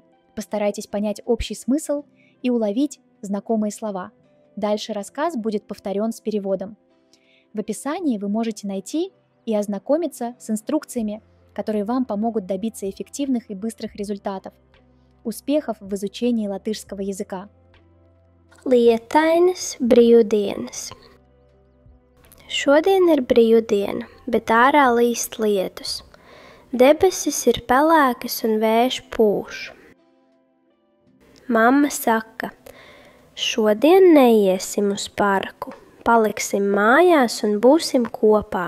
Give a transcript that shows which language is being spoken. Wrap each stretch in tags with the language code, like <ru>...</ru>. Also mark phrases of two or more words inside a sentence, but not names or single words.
<ru>Постарайтесь понять общий смысл и уловить знакомые слова. Дальше рассказ будет повторен с переводом. В описании вы можете найти и ознакомиться с инструкциями, которые вам помогут добиться эффективных и быстрых результатов, успехов в изучении латышского языка.</ru> <lv>Lietainas brīvdienas. Šodien ir brīvdiena, bet ārā līst lietus. Debesis ir pelēkas un vējš pūš. Mamma saka, šodien neiesim uz parku, paliksim mājās un būsim kopā.</lv>